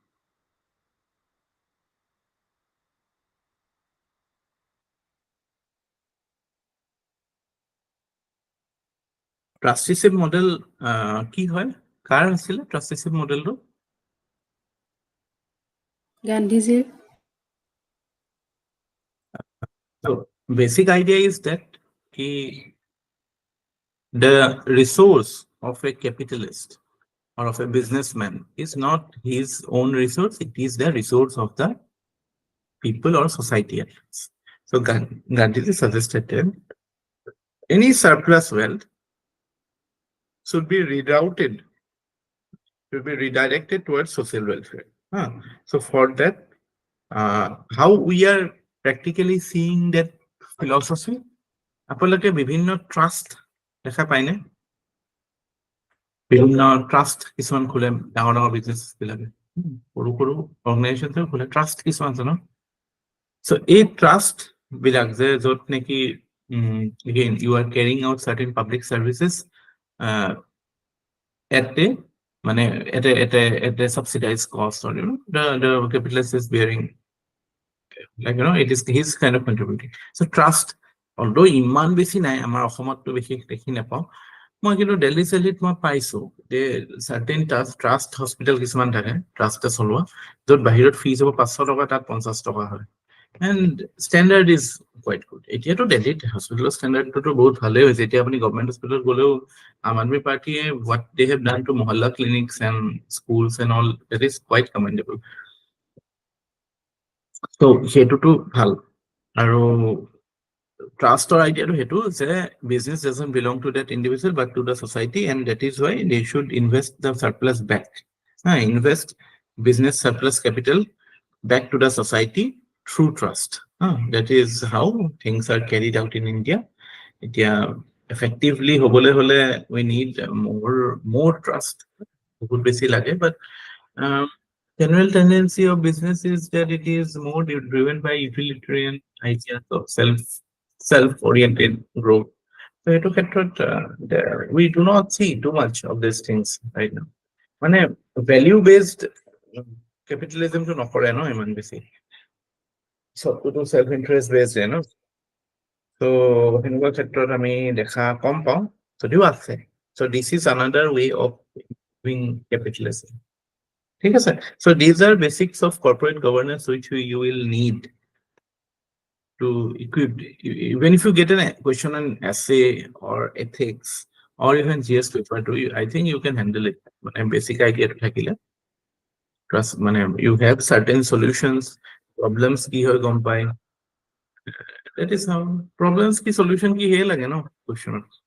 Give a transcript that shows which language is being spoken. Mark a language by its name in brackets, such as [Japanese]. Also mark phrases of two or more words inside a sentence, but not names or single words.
[English] Trusteeship model [Assamese] কি হয় কাৰ আছিলে trusteeship মডেলটো গান্ধীজি [English] so basic idea is that the resource of a capitalist or of a businessman is not his own resource it is the resource of the people or society at large. So Gandhiji suggested that any surplus wealth should be rerouted, should be redirected towards social welfare. So for that, how we are practically seeing that philosophy, [Assamese] আপোনালোকে বিভিন্ন ট্ৰাষ্ট দেখা পায়নে বিভিন্ন ট্ৰাষ্ট কিছুমান খোলে ডাঙৰ ডাঙৰ বিজনেছ বিলাকে সৰু সৰু অৰ্গেনাইজেশ্যন খোলে ট্ৰাষ্ট কিছুমান আছে ন [English] so a trust [Assamese] বিলাক যে য'ত নেকি [English] again you are carrying out certain public services at a মানে at a subsidized cost or the capitalist is bearing like it is his kind of contributing so trust although [Assamese] ইমান বেছি নাই আমাৰ অসমতটো বেছি দেখি নাপাওঁ মই কিন্তু দিল্লী চেলিত মই পাইছো যে [English] certain trust hospital [Assamese] কিছুমান থাকে ট্ৰাষ্টে চলোৱা য'ত বাহিৰত ফিজ হ'ব 500 টকা তাত 50 টকা হয় [English] and standard is quite good [Assamese] এতিয়াতো দিল্লীত হস্পিটেলৰ ষ্টেণ্ডাৰ্ডটো বহুত ভালেই হৈছে এতিয়া আপুনি গভৰ্ণমেণ্ট হস্পিটেলত গ'লেও আম আদমি পাৰ্টিয়ে [English] what they have done to mohalla clinics and schools and all that is quite commendable so [Assamese] সেইটোতো ভাল আৰু ট্ৰাষ্টৰ আইডিয়াটো সেইটো যে [English] business doesn't belong to that individual but to the society and that is why they should invest the surplus back invest business surplus capital back to the society through trust that is how things are carried out in India এতিয়া effectively [Assamese] হ'বলে হলে [English] we need more trust [Assamese] বহুত বেছি লাগে [English] but general tendency of business is that it is more driven by utilitarian ideas of self-oriented growth so [Assamese] এইটো ক্ষেত্ৰত [English] we do not see too much of these things right now মানে value based capitalism to [Assamese] নকৰে ন ইমান বেছি সবটো [English] self interest based no so [Assamese] সেনেকুৱা ক্ষেত্ৰত আমি দেখা কম পাওঁ যদিও আছে [English] so this is another way of doing capitalism [Assamese] ঠিক আছে [English] so these are basics of corporate governance which you will need to equip even if you get a question on essay or ethics or even GS paper to you I think you can handle it but basic idea to থাকিলে trust মানে you have certain solutions problems [Assamese] কি হয় গম পায় [English] that is how problems ki solution ki he lage no question